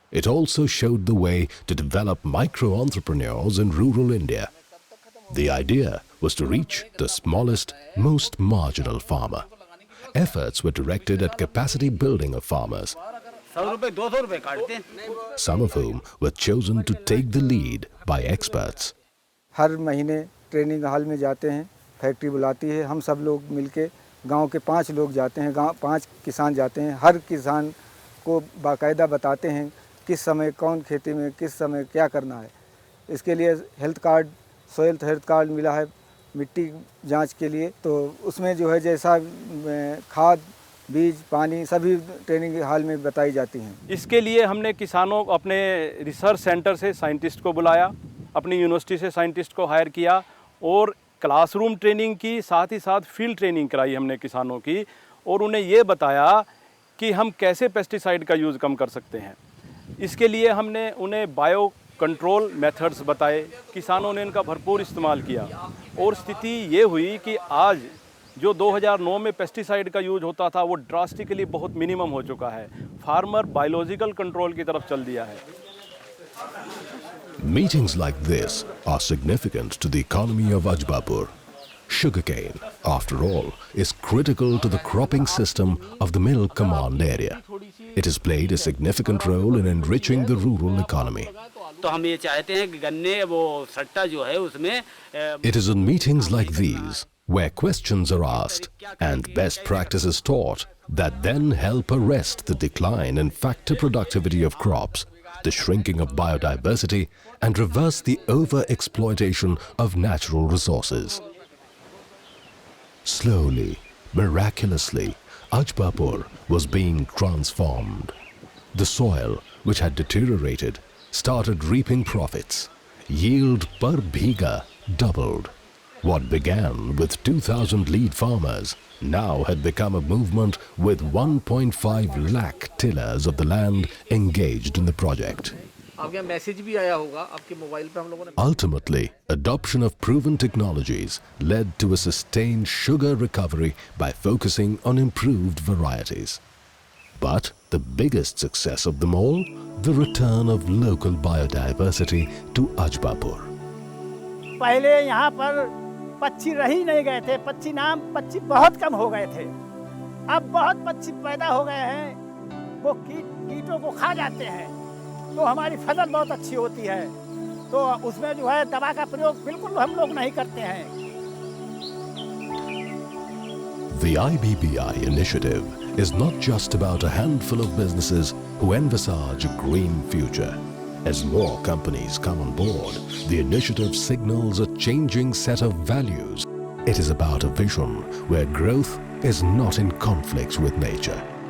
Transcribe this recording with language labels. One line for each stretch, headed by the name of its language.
English: It also showed the way to develop micro-entrepreneurs in rural India. The idea was to reach the smallest, most marginal farmer. Efforts were directed at capacity building of farmers, some of whom were chosen to take the lead by experts.
Hindi: हर महीने training hall में जाते हैं, factory बुलाती है, हम सब लोग मिलके गांव के 5 लोग जाते हैं, गांव 5 किसान जाते हैं, हर किसान को बाकायदा बताते हैं किस समय कौन खेती में किस समय क्या करना है। इसके लिए health card, soil health card मिला है मिट्टी जांच के लिए, तो उसमें जो है जैसा खाद, बीज, पानी सभी ट्रेनिंग हॉल में बताई जाती हैं। इसके लिए हमने किसानों अपने रिसर्च सेंटर से साइंटिस्ट को बुलाया, अपनी यूनिवर्सिटी से साइंटिस्ट को हायर किया और क्लासरूम ट्रेनिंग की, साथ ही साथ फील्ड ट्रेनिंग कराई हमने किसानों की और उन्हें ये बताया कि हम कैसे पेस्टिसाइड का यूज़ कम कर सकते हैं। इसके लिए हमने उन्हें बायो कंट्रोल मेथड्स बताए, किसानों ने इनका भरपूर इस्तेमाल किया और स्थिति ये हुई कि आज जो 2009 में पेस्टिसाइड का यूज होता था वो ड्रास्टिकली बहुत मिनिमम हो चुका है। फार्मर बायोलॉजिकल कंट्रोल की तरफ चल दिया है।
English: Meetings like this are significant to the economy of Ajbapur. Sugarcane, after all, is critical to the cropping system of the Middle Command area. It has played a significant role in enriching the rural economy.
Hindi: तो हम ये चाहते हैं कि गन्ने वो सट्टा जो है उसमें
English: It is in meetings like these where questions are asked and best practices taught that then help arrest the decline in factor productivity of crops, the shrinking of biodiversity, and reverse the over-exploitation of natural resources. Slowly, miraculously, Ajbapur was being transformed. The soil, which had deteriorated, started reaping profits. Yield per bigha doubled. What began with 2,000 lead farmers now had become a movement with 1.5 lakh tillers of the land engaged in the project.
Hindi: आपके message भी आया होगा आपके mobile पे हम लोगों ने।
English: Ultimately, adoption of proven technologies led to a sustained sugar recovery by focusing on improved varieties. But the biggest success of them all, the return of local biodiversity to Ajbapur.
Hindi: पहले यहाँ पर पक्षी रह ही नहीं गए थे, पक्षी बहुत कम हो गए थे। अब बहुत पक्षी पैदा हो गए हैं, वो कीटों को खा जाते हैं, तो हमारी फसल बहुत अच्छी होती है। तो उसमें जो है दवा का प्रयोग बिल्कुल हम लोग नहीं करते हैं।
English: The IBBI initiative is not just about a handful of businesses who envisage a green future. As more companies come on board, the initiative signals a changing set of values. It is about a vision where growth is not in conflict with nature.